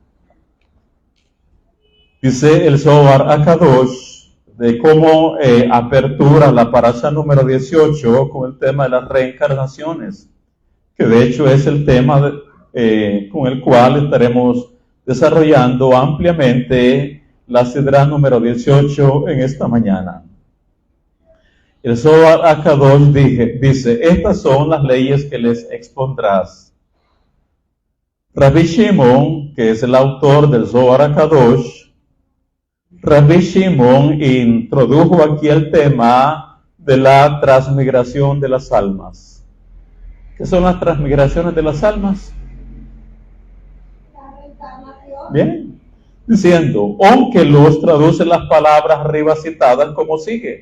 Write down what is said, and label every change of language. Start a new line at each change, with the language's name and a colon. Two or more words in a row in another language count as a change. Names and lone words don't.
Spanish: Dice el Zohar HaKadosh de cómo apertura la parasha número 18 con el tema de las reencarnaciones, que de hecho es el tema con el cual estaremos desarrollando ampliamente la sidra número 18 en esta mañana. El Zohar HaKadosh dice, estas son las leyes que les expondrás. Rabbi Shimon, que es el autor del Zohar HaKadosh, Rabbi Shimon introdujo aquí el tema de la transmigración de las almas. ¿Qué son las transmigraciones de las almas? Bien, diciendo, aunque los traduce las palabras arriba citadas como sigue.